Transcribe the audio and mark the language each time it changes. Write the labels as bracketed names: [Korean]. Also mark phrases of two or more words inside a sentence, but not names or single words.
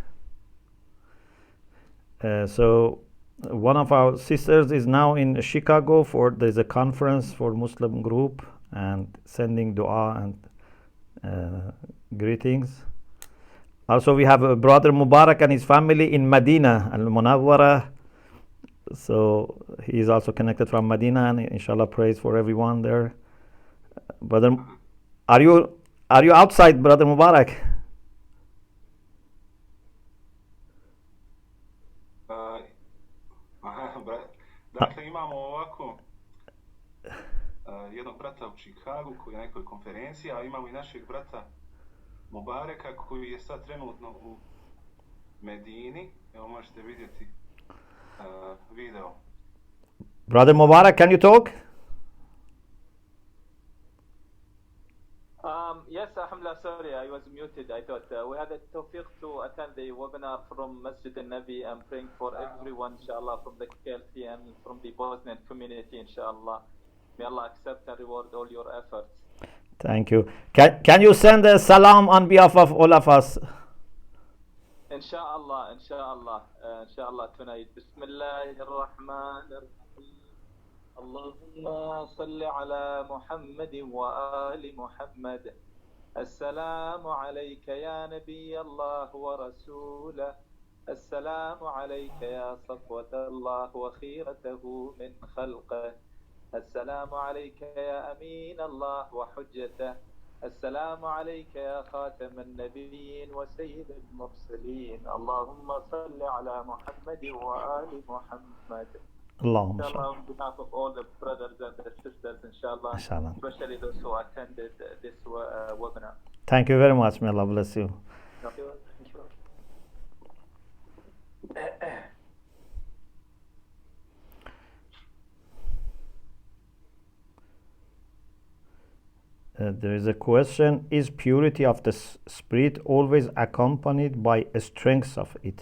[English] So one of our sisters is now in Chicago there's a conference for Muslim group and sending dua and greetings. Also, we have a brother Mubarak and his family in Medina, Al Munawwara. So he is also connected from Medina, and [Arabic] إن شاء الله [English] praise for everyone there. Brother, are you outside, brother Mubarak? [Bosnian] Dakle, imamo ovako jednog brata u Čikagu koji je na nekoj konferenciji, a imamo i našeg brata Mubareka koji je sad trenutno u Medini. Evo možete vidjeti video. [English] Brother Mubarak, can you talk? Yes, [Arabic] الحمد لله, [English] sorry, I was muted. I thought we had the tawfiq to attend the webinar from Masjid al-Nabi. I'm praying for everyone, [Arabic] إن شاء الله, [English] from the KLC and from the Bosnian community, [Arabic] إن شاء الله. [English] May Allah accept and reward all your efforts. Thank you. Can you send a salam on behalf of all of us? [Arabic] إن شاء الله، إن شاء الله tonight. بسم الله الرحمن الرحيم اللهم صل على محمد وآل محمد. السلام عليك يا نبي الله ورسوله السلام عليك يا صفوة الله وخيرته من خلقه السلام عليك يا أمين الله وحجته السلام عليك يا خاتم النبيين وسيد المرسلين اللهم صل على محمد وآل محمد Allahumma إن شاء الله, [English] on behalf of all the brothers and the sisters, [Arabic] إن شاء الله, [English] especially those who attended this webinar. Thank you very much. May Allah bless you. Thank you. There is a question: is purity of the spirit always accompanied by a strength of it?